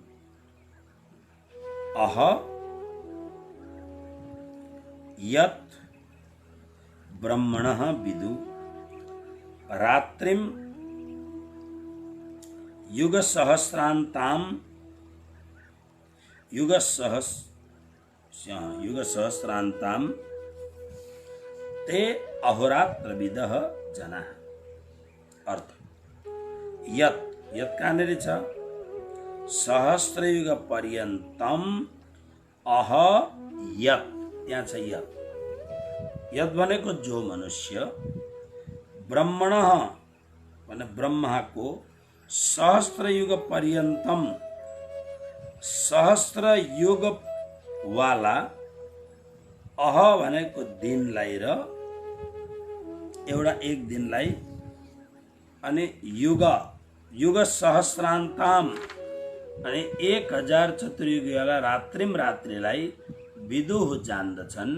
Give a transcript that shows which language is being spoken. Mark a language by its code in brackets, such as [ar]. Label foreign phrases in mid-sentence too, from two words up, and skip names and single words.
[sa] अह यत् ब्रह्मणः विदु रात्रिम युग सहस्रान्ताम युग सहस्रान्ताम ते अहोरात्रविदः जनाः। [ne] अर्थ यत् कहाँनिर छ? [sa] सहस्रयुग पर्यन्तम अह यत्, [ne] त्यहाँ छ यत्। यत् भनेको जो मनुष्य ब्रह्मण भने ब्रह्माको [sa] सहस्रयुग पर्यन्तम [ne] सहस्र युग वाला अह भनेको दिनलाई र एउटा एक दिनलाई अनि [sa] युग सहस्रान्ताम [ne] अनि 1000 चतुर्युगी वाला रात्रिलाई विदुः जान्दछन्।